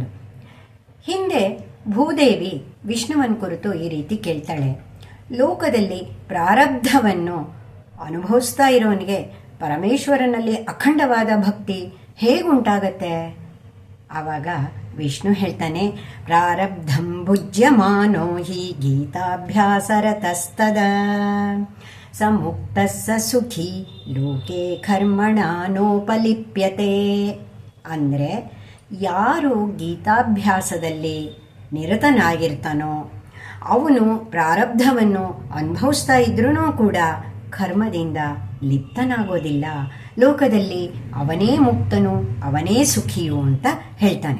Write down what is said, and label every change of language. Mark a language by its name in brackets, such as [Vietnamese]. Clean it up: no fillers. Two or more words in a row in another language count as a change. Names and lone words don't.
[Kannada] ಹಿಂದೆ ಭೂದೇವಿ ವಿಷ್ಣುವನ್ ಕುರಿತು ಈ ರೀತಿ ಕೇಳ್ತಾಳೆ, ಲೋಕದಲ್ಲಿ ಪ್ರಾರಬ್ಧವನ್ನು ಅನುಭವಿಸ್ತಾ ಇರೋನಿಗೆ ಪರಮೇಶ್ವರನಲ್ಲಿ ಅಖಂಡವಾದ ಭಕ್ತಿ ಹೇಗುಂಟಾಗತ್ತೆ? ಆವಾಗ ವಿಷ್ಣು ಹೇಳ್ತಾನೆ, [Sanskrit] ಪ್ರಾರಬ್ಧಂ ಭುಜ್ಯಮಾನೋ ಹಿ ಗೀತಾಭ್ಯಾಸರತಸ್ತದ ಸಮುಕ್ತ ಸ ಸುಖಿ ಲೋಕೆ ಕರ್ಮಣ ನೋಪಲಿಪ್ಯತೆ. [Kannada] ಅಂದರೆ ಯಾರು ಗೀತಾಭ್ಯಾಸದಲ್ಲಿ ನಿರತನಾಗಿರ್ತಾನೋ ಅವನು ಪ್ರಾರಬ್ಧವನ್ನು ಅನುಭವಿಸ್ತಾ ಇದ್ರೂ ಕೂಡ ಕರ್ಮದಿಂದ ಲಿಪ್ತನಾಗೋದಿಲ್ಲ, ಲೋಕದಲ್ಲಿ ಅವನೇ ಮುಕ್ತನು, ಅವನೇ ಸುಖಿಯು ಅಂತ ಹೇಳ್ತಾನೆ.